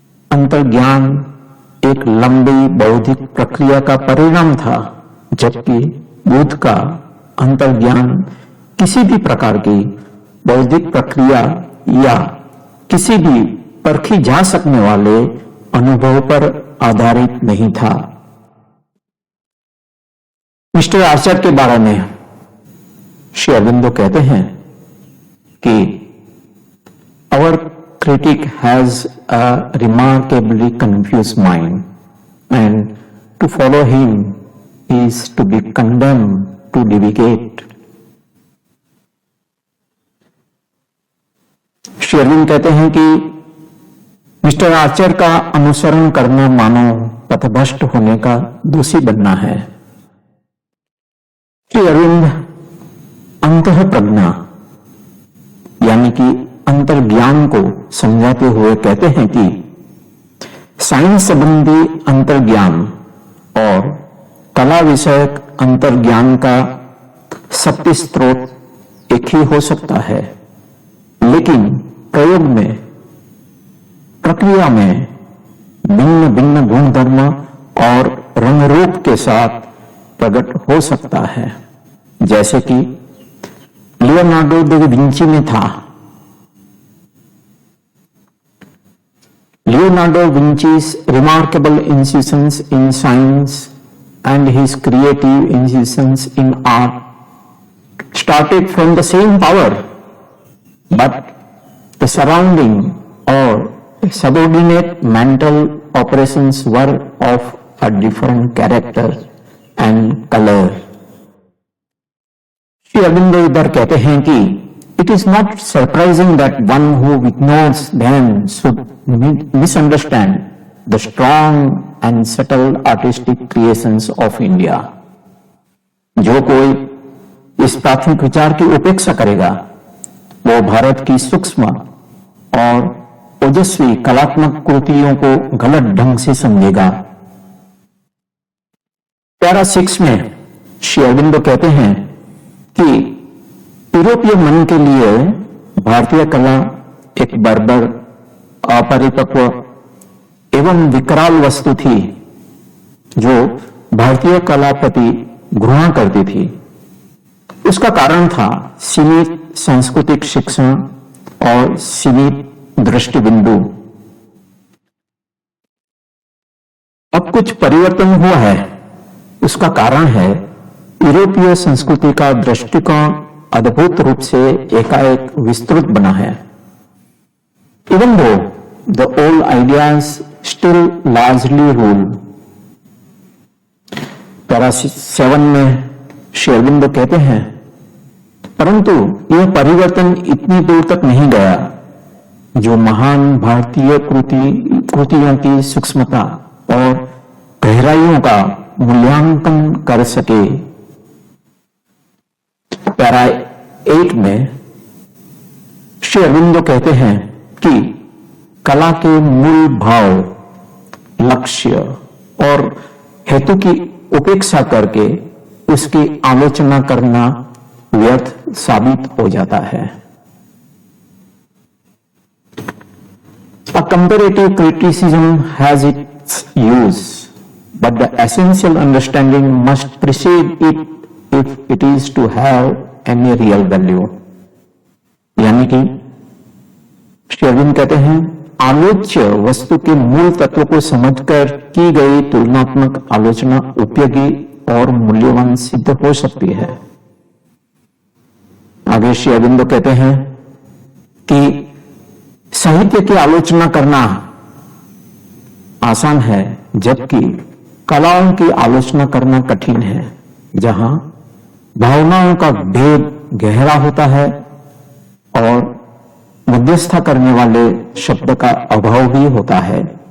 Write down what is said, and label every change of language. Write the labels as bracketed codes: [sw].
[hi] अंतर्ज्ञान एक लंबी बौद्धिक प्रक्रिया का परिणाम था, जबकि बुद्ध का अंतर्ज्ञान किसी भी प्रकार की बौद्धिक प्रक्रिया या किसी भी परखी जा सकने वाले अनुभव पर आधारित नहीं था। मिस्टर आर्चर के बारे में श्री अरविंदो कहते हैं कि [en] Our critic has a remarkably confused mind, and to follow him is to be condemned to divagate. [hi] Shri Arvind कहते हैं कि मिस्टर आर्चर का अनुसरण करना मानो पथभ्रष्ट होने का दोषी बनना है। श्री अरविंद अंतः प्रज्ञा यानी कि अंतर्ज्ञान को समझाते हुए कहते हैं कि साइंस संबंधी अंतर्ज्ञान और कला विषयक अंतर्ज्ञान का शक्ति स्रोत एक ही हो सकता है, लेकिन प्रयोग में, प्रक्रिया में भिन्न भिन्न गुणधर्म और रंग रूप के साथ प्रकट हो सकता है, जैसे कि लियोनार्डो दा विंची में था। [en] Leonardo Vinci's remarkable incisions in science and his creative incisions in art started from the same power, but the surrounding or subordinate mental operations were of a different character and color. [hi] Shri Aurobindo इधर कहते हैं कि [en] it is not surprising that one who ignores them should misunderstand the strong and subtle artistic creations of India. [hi] जो कोई इस प्राथमिक विचार की उपेक्षा करेगा वो भारत की सूक्ष्म और ओजस्वी कलात्मक कृतियों को गलत ढंग से समझेगा। पैरा 6 में श्री अरविंदो कहते हैं कि यूरोपीय मन के लिए भारतीय कला एक बर्बर, अपरिपक्व एवं विकराल वस्तु थी जो भारतीय कला प्रति घृणा करती थी। उसका कारण था सीमित सांस्कृतिक शिक्षण और सीमित दृष्टि बिंदु। अब कुछ परिवर्तन हुआ है, उसका कारण है यूरोपीय संस्कृति का दृष्टिकोण अद्भुत रूप से एकाएक विस्तृत बना है। [en] Even though the old ideas still largely rule. [hi] Para 7 में श्री अरविंदो कहते हैं, परंतु यह परिवर्तन इतनी दूर तक नहीं गया जो महान भारतीय कृतियों की सूक्ष्मता और गहराइयों का मूल्यांकन कर सके। पैरा 8 में श्री अरविंदो कहते हैं कि कला के मूल भाव, लक्ष्य और हेतु की उपेक्षा करके उसकी आलोचना करना व्यर्थ साबित हो जाता है। [en] A comparative criticism has its use, but the essential understanding must precede it if it is to have any real value. [hi] यानी कि श्री अरविंद कहते हैं आलोच्य वस्तु के मूल तत्व को समझकर की गई तुलनात्मक आलोचना उपयोगी और मूल्यवान सिद्ध हो सकती है। आगे श्री अरविंदो कहते हैं कि साहित्य की आलोचना करना आसान है, जबकि कलाओं की आलोचना करना कठिन है, जहां भावनाओं का भेद गहरा होता है और मध्यस्थता करने वाले शब्द का अभाव भी होता है।